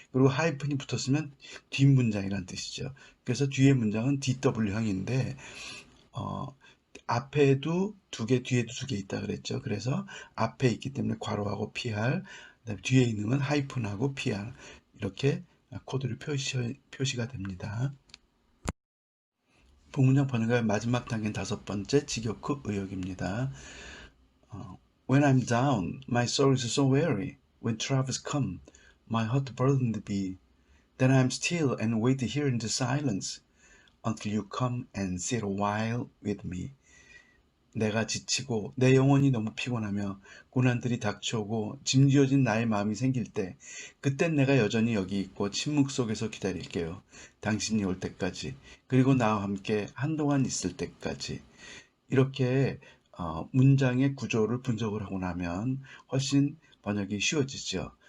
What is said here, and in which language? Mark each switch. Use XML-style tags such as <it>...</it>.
<ko>그리고 하이픈이 붙었으면 뒷문장이라는 뜻이죠. 그래서 뒤에 문장은 DW형인데 앞에도 2개, 뒤에도 2개 있다 그랬죠. 그래서 앞에 있기 때문에 괄호하고 PR, 그다음에 뒤에 있는 건 하이픈하고 PR 이렇게 코드로 표시가 됩니다. 복문장 번역의 마지막 단계는 5번째 직역 후 의역입니다.</ko> <en>When I'm down, my soul is so weary. When troubles come, my heart burdened be. Then I'm still and wait here in the silence until you come and sit a while with me.</en> <ko>내가 지치고 내 영혼이 너무 피곤하며 고난들이 닥쳐오고 짐지어진 나의 마음이 생길 때 그땐 내가 여전히 여기 있고 침묵 속에서 기다릴게요. 당신이 올 때까지 그리고 나와 함께 한동안 있을 때까지. 이렇게 문장의 구조를 분석을 하고 나면 훨씬 번역이 쉬워지죠.</ko>